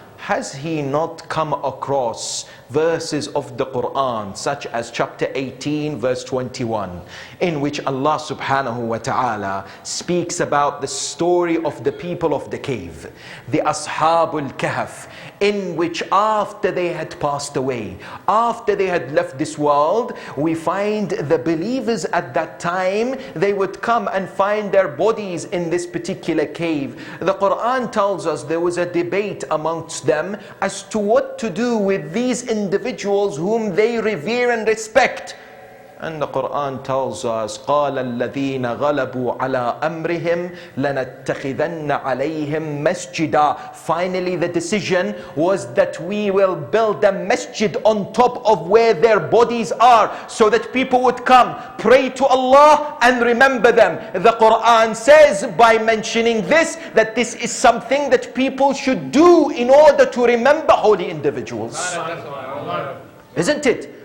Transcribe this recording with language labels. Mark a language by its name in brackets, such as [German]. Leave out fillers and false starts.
[English] Has he not come across verses of the Quran such as chapter 18 verse 21, in which Allah subhanahu wa ta'ala speaks about the story of the people of the cave, the Ashabul Kahf, in which after they had passed away, after they had left this world, we find the believers at that time, they would come and find their bodies in this particular cave. The Quran tells us there was a debate amongst them as to what to do with these individuals whom they revere and respect. And the Quran tells us, [Arabic] قَالَ الَّذِينَ غَلَبُوا عَلَىٰ أَمْرِهِمْ لَنَتَّخِذَنَّ عَلَيْهِمْ مَسْجِدًا. [English] Finally, the decision was that we will build a masjid on top of where their bodies are, so that people would come, pray to Allah and remember them. The Quran says by mentioning this, that this is something that people should do in order to remember holy individuals. Isn't it?